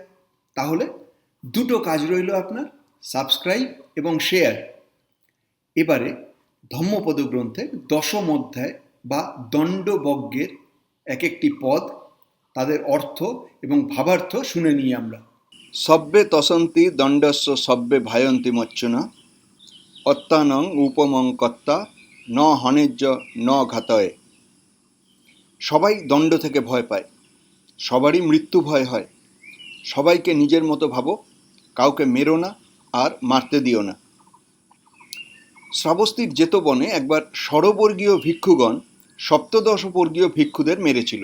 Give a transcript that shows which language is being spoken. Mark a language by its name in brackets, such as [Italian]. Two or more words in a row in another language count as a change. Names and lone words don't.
[Bangla] তাহলে দুটো কাজ রইল আপনার, সাবস্ক্রাইব এবং শেয়ার। এবারে ধম্মপদ গ্রন্থের দশম অধ্যায় বা দণ্ডবজ্ঞের এক একটি পদ, তাদের অর্থ এবং ভাবার্থ শুনে নিই আমরা। [Pali] সব্যে তসন্তি দণ্ডস্য সব্যে ভায়ন্তি মচ্ছুনা অত্যানং উপমং কর্তা ন হনেজ্য ন ঘাতয়ে। [Bangla] সবাই দণ্ড থেকে ভয় পায়, সবারই মৃত্যু ভয় হয়। সবাইকে নিজের মতো ভাবো, কাউকে মেরো না আর মারতে দিও না। শ্রাবস্তির জেতবনে একবার ষড়বর্গীয় ভিক্ষুগণ সপ্তদশবর্গীয় ভিক্ষুদের মেরেছিল।